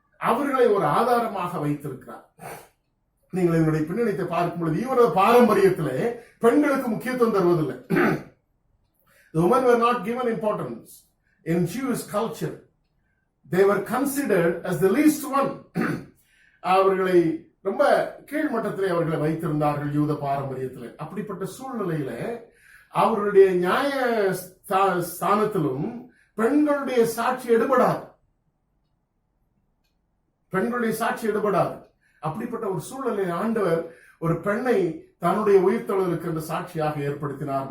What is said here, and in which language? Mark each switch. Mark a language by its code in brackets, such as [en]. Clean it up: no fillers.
[ta] அவர்களை ஒரு ஆதாரமாக வைத்திருக்கிறார். நீங்கள் என்னுடைய பின்னணித்தை பார்க்கும் பொழுது இவரது பாரம்பரியத்திலே பெண்களுக்கு முக்கியத்துவம் தருவதில்லை. [en] The women were not given importance in Jewish culture. They were considered as the least one. [ta] அவர்களை ரொம்ப கீழ்மட்டத்திலே அவர்களை வைத்திருந்தார்கள் யூத பாரம்பரியத்திலே. அப்படிப்பட்ட சூழ்நிலையில அவர்களுடைய நியாய ஸ்தானத்திலும் பெண்களுடைய சாட்சி எடுபடாது. பெண்களுடைய சாட்சி எடுபடாது. அப்படிப்பட்ட ஒரு சூழ்நிலையை ஆண்டவர் ஒரு பெண்ணை தன்னுடைய உயிர்த்தெழுதலுக்கு என்ற சாட்சியாக ஏற்படுத்தினார்.